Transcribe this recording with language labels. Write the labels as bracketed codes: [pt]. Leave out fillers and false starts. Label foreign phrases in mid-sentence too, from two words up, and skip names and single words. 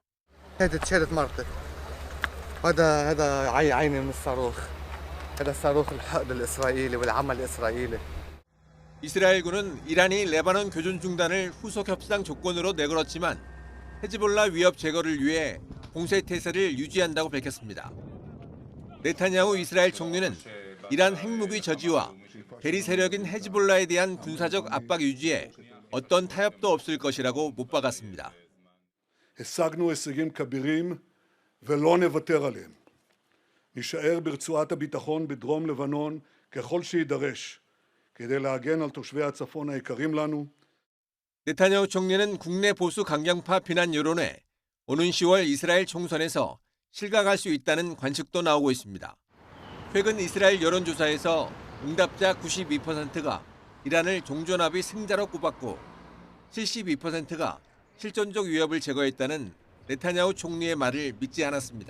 [ko] 이스라엘군은 이란이 레바논 교전 중단을 후속 협상 조건으로 내걸었지만 헤즈볼라 위협 제거를 위해 공세 태세를 유지한다고 밝혔습니다. 네타냐후 이스라엘 총리는 이란 핵무기 저지와 대리 세력인 헤즈볼라에 대한 군사적 압박 유지에 어떤 타협도 없을 것이라고 못 박았습니다. [he] השגנו הישגים כבירים ולא נוותר עליהם. נישאר ברצועת הביטחון בדרום לבנון ככל שיידרש כדי להגן על תושבי הצפון היקרים לנו. [ko] 네타냐후 총리는 국내 보수 강경파 비난 여론에 오는 10월 이스라엘 총선에서 실각할 수 있다는 관측도 나오고 있습니다. 최근 이스라엘 여론조사에서 응답자 92%가 이란을 종전합의 승자로 꼽았고 72%가 실존적 위협을 제거했다는 네타냐후 총리의 말을 믿지 않았습니다.